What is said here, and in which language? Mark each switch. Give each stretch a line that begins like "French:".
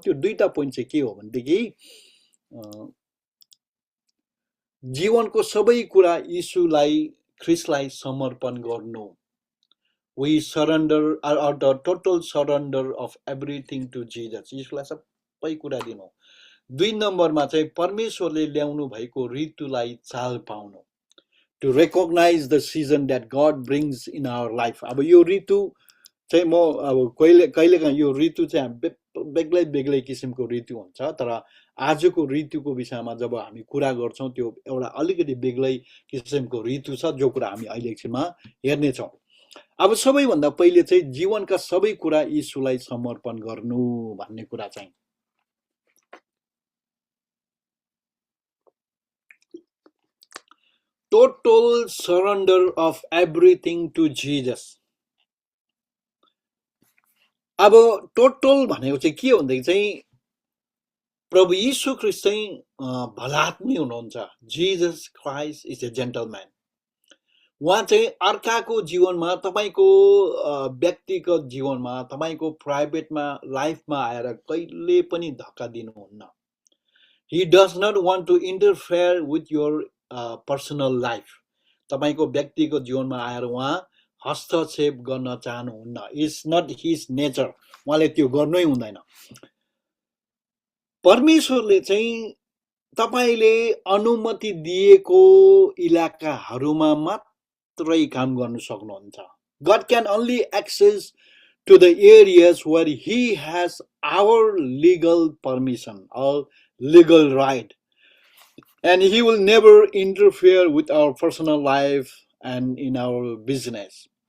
Nepali: त्यो दुईटा पोइन्ट चाहिँ के हो भनेदेखि जीवनको सबै कुरा यीशुलाई ख्रिस्टलाई समर्पण गर्नु।
English: We surrender or the total surrender of everything to Jesus.
Nepali: यीशुलाई सबै कुरा दिनु। 2 नम्बरमा चाहिँ परमेश्वरले ल्याउनु भएको ऋतुलाई चाल पाउनु।
English: To recognize the season that God brings in our life.
Nepali: अब यो ऋतु चाहिँ म अब कहिलेकाहीँ यो ऋतु चाहिँ बेग्लै बेग्लै किसिमको ऋतु हुन्छ, तर आजको ऋतुको विषयमा जब हामी कुरा गर्छौँ त्यो एउटा अलिकति बेग्लै किसिमको ऋतु छ, जो कुरा हामी अहिले एकछिनमा हेर्नेछौँ। अब सबैभन्दा पहिले चाहिँ जीवनका सबै कुरा यीशुलाई समर्पण गर्नु भन्ने कुरा चाहिँ
English: Total surrender of everything to Jesus.
Nepali: अब टोटल भनेको चाहिँ के हो भनेदेखि चाहिँ प्रभु यीशु ख्रिस्ट चाहिँ भलात्मी हुनुहुन्छ।
English: Jesus Christ is a gentleman.
Nepali: उहाँ चाहिँ अर्काको जीवनमा, तपाईँको व्यक्तिगत जीवनमा, तपाईँको प्राइभेटमा लाइफमा आएर कहिले पनि धक्का दिनुहुन्न।
English: He does not want to interfere with your personal life.
Nepali: तपाईँको व्यक्तिगत जीवनमा आएर उहाँ हस्तक्षेप गर्न चाहनुहुन्न।
English: It's not his nature.
Nepali: उहाँले त्यो गर्नै हुँदैन। परमेश्वरले चाहिँ तपाईँले अनुमति दिएको इलाकाहरूमा मात्रै काम गर्न सक्नुहुन्छ।
English: God can only access to the areas where he has our legal permission or legal right, and he will never interfere with our personal life and in our business.